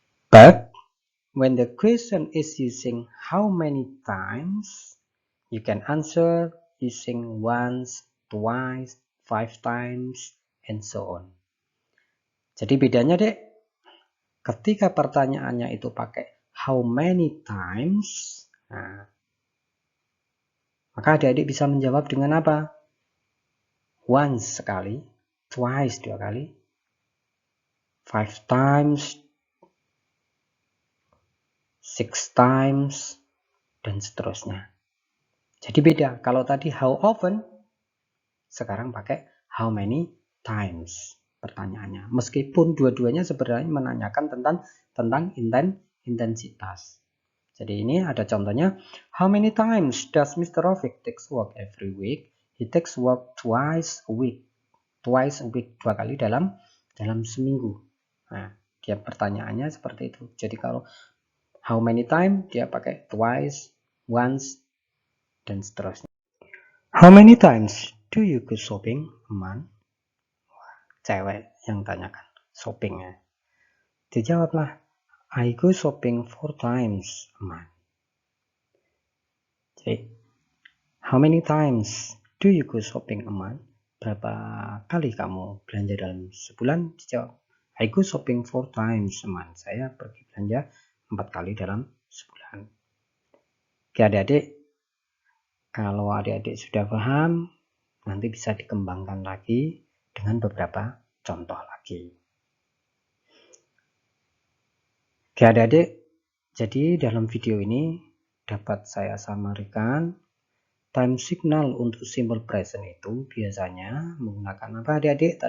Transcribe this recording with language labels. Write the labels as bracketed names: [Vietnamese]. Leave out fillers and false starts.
[English] But when the question is using how many times, you can answer using once, twice, 5 times, and so on. [Indonesian] Jadi bedanya, Dek, ketika pertanyaannya itu pakai [English] how many times, [Indonesian] nah, maka adik-adik bisa menjawab dengan apa? [English] Once [Indonesian] sekali, [English] twice [Indonesian] 2 kali, [English] 5 times, 6 times, [Indonesian] dan seterusnya. Jadi beda. Kalau tadi [English] how often, [Indonesian] sekarang pakai [English] how many times [Indonesian] pertanyaannya. Meskipun dua-duanya sebenarnya menanyakan tentang intensitas. Jadi ini ada contohnya. [English] How many times does Mr. Rafiq takes walk every week? He takes walk twice a week. Twice a week, [Indonesian] 2 kali dalam seminggu. Nah, dia pertanyaannya seperti itu. Jadi kalau [English] how many times, [Indonesian] dia pakai twice, once, dan seterusnya. [English] How many times do you go shopping a month? [Indonesian] Cewek yang tanyakan shoppingnya. Dijawablah, [English] I go shopping 4 times a month. [Indonesian] Jadi, [English] how many times do you go shopping a month? [Indonesian] Berapa kali kamu belanja dalam sebulan? Dijawab, [English] I go shopping 4 times a month. [Indonesian] Saya pergi belanja 4 kali dalam sebulan. Oke adik-adik, kalau adik-adik sudah paham, nanti bisa dikembangkan lagi dengan beberapa contoh lagi. Oke adik-adik, jadi dalam video ini dapat saya samarikan time signal untuk simple present itu biasanya menggunakan apa adik-adik?